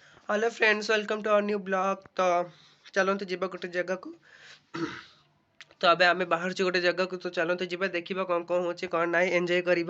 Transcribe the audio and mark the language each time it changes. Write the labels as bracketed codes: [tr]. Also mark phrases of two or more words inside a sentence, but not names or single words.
[en] Hello friends, welcome to our new blog. [hi] तो चलते [or] ଯିବା ଗୋଟେ ଜାଗାକୁ। तो ଏବେ ଆମେ ବାହାରୁଛୁ ଗୋଟେ ଜାଗାକୁ। ତ ଚଲନ୍ତୁ ଯିବା, ଦେଖିବା କ'ଣ କ'ଣ ହେଉଛି କ'ଣ ନାହିଁ, ଏନ୍ଜୟ କରିବା।